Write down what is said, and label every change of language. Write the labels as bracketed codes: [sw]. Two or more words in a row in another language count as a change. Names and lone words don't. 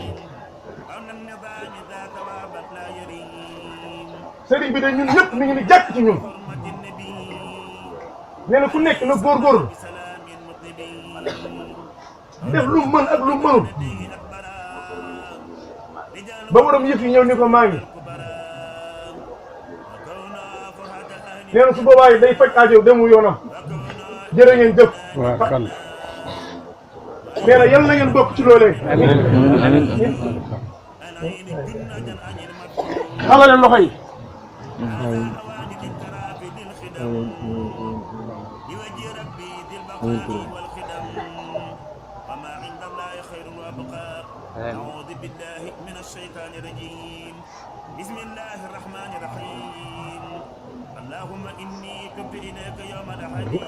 [wo] sëriñ bi de ñun ñëpp mi ngi ni jàkk ci ñun nee na ku nekk na góorgóorlu def lu mën ak lu mënul ba borom yëf yi ñëw ni ko maa ngi nee na su boobaa yi day faj aajo demu yoonam jërë ngeen jëf. waaw kan. nee na yal na ngeen bokk ci loolee. [ar] آمين آمين. [wo] xalale loxo yi. [ar] أعوذ بالله من الشيطان الرجيم بسم الله الرحمن الرحيم اللهم إني تبت إليك يوم الأحد